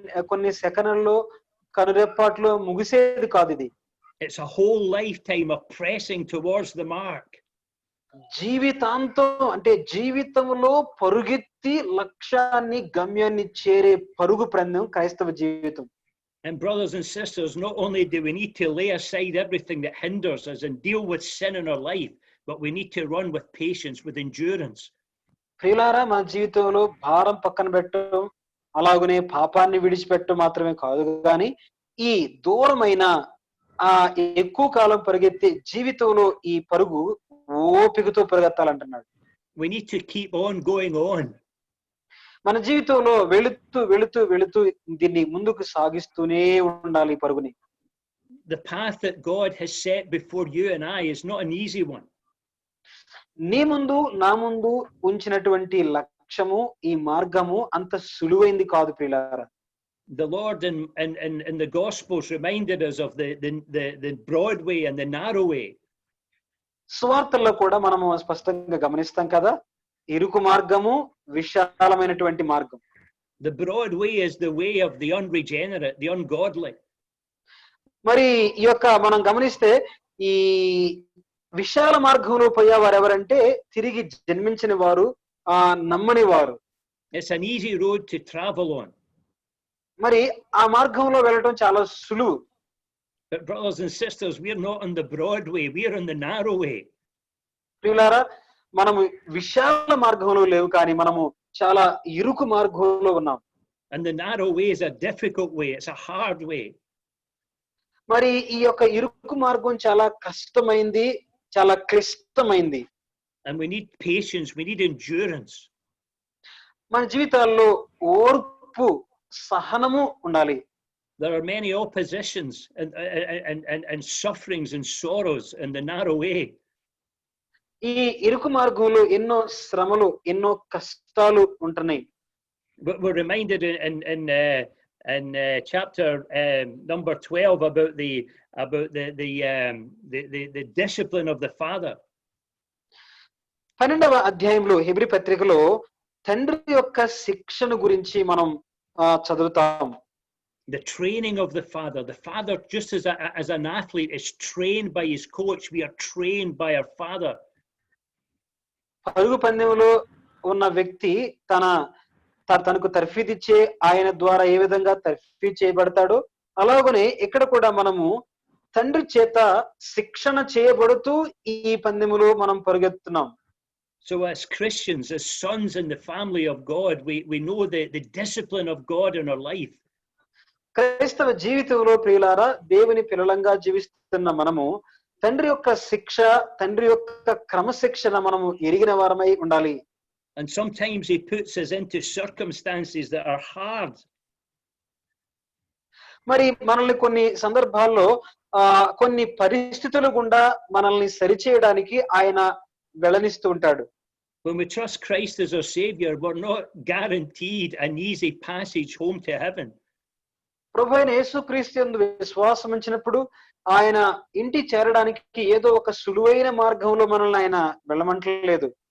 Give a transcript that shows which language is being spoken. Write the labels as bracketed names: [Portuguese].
[Telugu] కొన్ని సెకన్లలో కనురెప్పాట్లో ముగిసేది కాదు ఇది. [English] It's a whole lifetime of pressing towards the mark. [Telugu] జీవితాంతం అంటే జీవితంలో పరుగెత్తి లక్ష్యాన్ని గమ్యాన్ని చేరే పరుగు పందెం క్రైస్తవ జీవితం. [English] And brothers and sisters, not only do we need to lay aside everything that hinders us and deal with sin in our life, but we need to run with patience, with endurance. [Telugu] ప్రియులారా, మన జీవితంలో భారం పక్కన పెట్టడం, అలాగనే పాపాన్ని విడిచిపెట్టడం మాత్రమే కాదు, కానీ ఈ దూరమైన ఎక్కువ కాలం పరిగెత్తే జీవితంలో ఈ పరుగు ఓపికతో పరిగెత్తాలంటున్నాడు. [English] We need to keep on going on. [Telugu] మన జీవితంలో వెళుతూ దీన్ని ముందుకు సాగిస్తూనే ఉండాలి ఈ పరుగుని. [English] The path that God has set before you and I is not an easy one. [Telugu] నీ ముందు నా ముందు ఉంచినటువంటి లక్ష్యము, ఈ మార్గము అంత సులువైంది కాదు ప్రియులారా. [English] The Lord in the Gospels reminded us of the broad way and the narrow way. [Telugu] సువార్తల్లో కూడా మనము స్పష్టంగా గమనిస్తాం కదా, ఇరుకు మార్గము, విశాలమైనటువంటి మార్గం. [English] The broad way is the way of the unregenerate, the ungodly. [Telugu] మరి ఈ యొక్క మనం గమనిస్తే ఈ విశాల మార్గంలో పోయేవారు ఎవరంటే తిరిగి జన్మించిన వారు, నమ్మని వారు. [English] It's an easy road to travel on. [Telugu] మరి ఆ మార్గంలో వెళ్ళడం చాలా సులువు. [English] But brothers and sisters, we're not on the broad way, we're on the narrow way. [Telugu] ప్రియులారా, మనము విశాల మార్గంలో లేవు, కానీ మనము చాలా ఇరుకు మార్గంలో ఉన్నాం. [English] And the narrow way is a difficult way, it's a hard way. [Telugu] మరి ఈ యొక్క ఇరుకు మార్గం చాలా కష్టమైంది, చాలా క్లిష్టమైంది. [English] And we need patience, we need endurance. [Telugu] మన జీవితాల్లో ఓర్పు, సహనము ఉండాలి. [English] There are many oppositions and sufferings and sorrows in the narrow way. [Telugu] ఈ ఇరుకు మార్గంలో ఎన్నో శ్రమలు, ఎన్నో కష్టాలు ఉంటున్నాయి. [English] But we're reminded in chapter number 12 about the discipline of the Father. [Telugu] 12వ అధ్యాయంలో హెబ్రీ పత్రికలో తండ్రి యొక్క శిక్షణ గురించి మనం చదువుతాం. [English] The training of the Father. The Father, just as an athlete is trained by his coach, we are trained by our Father. [Telugu] పరుగు పందెంలో ఉన్న వ్యక్తి తనకు తర్ఫీదిచ్చే ఆయన ద్వారా ఏ విధంగా తర్ఫీదు చేయబడతాడో, అలాగనే ఇక్కడ కూడా మనము తండ్రి చేత శిక్షణ చేయబడుతూ ఈ పందెములో మనం పరుగెత్తున్నాం. [English] So as Christians, as sons in the family of God, we know the discipline of God in our life. [Telugu] క్రైస్తవ జీవితంలో ప్రియులారా, దేవుని పిల్లలంగా జీవిస్తున్న మనము తండ్రి యొక్క శిక్ష, తండ్రి యొక్క క్రమశిక్షణ మనము ఎరిగిన వారమై ఉండాలి. [English] And sometimes he puts us into circumstances that are hard. [Telugu] మరి మనల్ని కొన్ని సందర్భాల్లో కొన్ని పరిస్థితుల గుండా మనల్ని సరిచేయడానికి ఆయన వెళ్ళనిస్తూ ఉంటాడు. [English] When we trust Christ as our Savior, we're not guaranteed an easy passage home to heaven. [Telugu] ప్రభువైన యేసుక్రీస్తు యందు విశ్వాసం ఉంచినప్పుడు ఆయన ఇంటి చేరడానికి ఏదో ఒక సులువైన మార్గంలో మనల్ని ఆయన వెళ్ళమంటలేదు.